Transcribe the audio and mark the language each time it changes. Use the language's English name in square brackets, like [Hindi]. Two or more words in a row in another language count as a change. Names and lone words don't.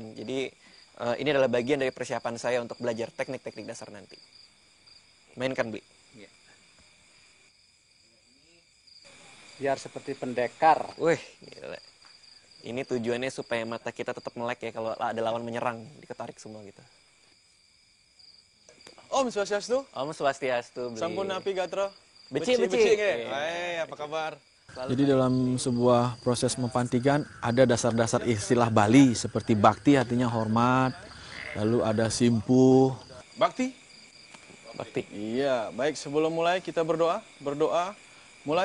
[Indonesian] Jadi ini adalah bagian dari persiapan saya untuk belajar teknik-teknik dasar nanti. Mainkan, Bli. Biar seperti pendekar. Wih, gila. Ini tujuannya supaya mata kita tetap melek ya kalau ada lawan menyerang, diketarik semua gitu. [Sanskrit] Om Swastiastu. Om Swastiastu, Bli. [Balinese] Sampun api gatra. Beci. [Indonesian] Hai, apa kabar? Jadi dalam sebuah proses mempantigan ada dasar-dasar istilah Bali seperti bakti artinya hormat, lalu ada simpuh. Bakti. Bakti. Iya, baik sebelum mulai kita berdoa. Mulai.